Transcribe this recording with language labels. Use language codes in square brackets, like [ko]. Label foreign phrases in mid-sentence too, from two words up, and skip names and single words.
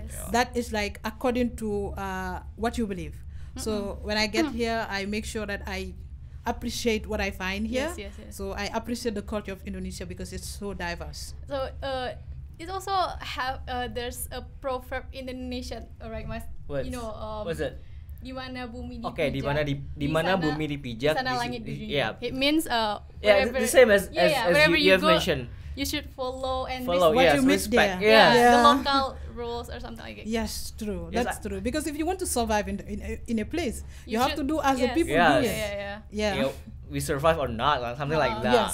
[en] That is like according to what you believe. So when I get here, I make sure that I appreciate what I find here. So I appreciate the culture of Indonesia because it's so diverse. So it also have there's a proverb in Indonesian, right, Mas? You know, what's it? [id] Di mana bumi dipijak. Okay, di mana bumi dipijak. Sana langit dijunjung. [en] Yeah. It means the same as wherever you have go, mentioned. You should follow and what you respect. The local rules or something like that. Yes, true. That's true. Because if you want to survive in a place, you have to do as the people do it. Yeah. We survive or not, something like that.